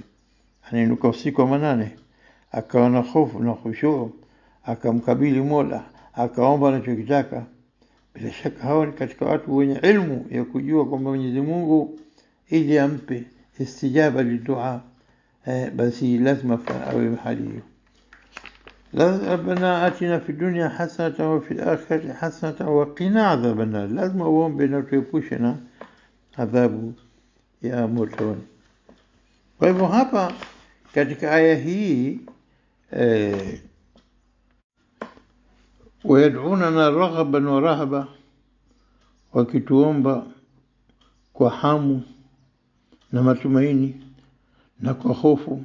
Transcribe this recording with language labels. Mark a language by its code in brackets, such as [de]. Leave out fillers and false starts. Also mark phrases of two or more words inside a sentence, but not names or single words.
[sw] Anainuka usiku wa manane akawa na hofu na khushu, akamkabili Mola, akaomba anachokitaka. Bila shaka hao ni katika watu wenye ilmu ya kujua kwamba Mwenyezi Mungu ili ampe [ar] الاستجابة للدعاء, [sw] basi lazima awe hali hiyo. [ar] ربنا آتنا في الدنيا حسنة وفي الآخرة حسنة وقنا عذاب النار, [sw] lazima uombe na tuepushe na adhabu ya motoni. Kwa hivyo hapa katika aya hii [ar] ويدعوننا رغبا ورهبا, [sw] wakituomba kwa hamu na matumaini na kwa hofu.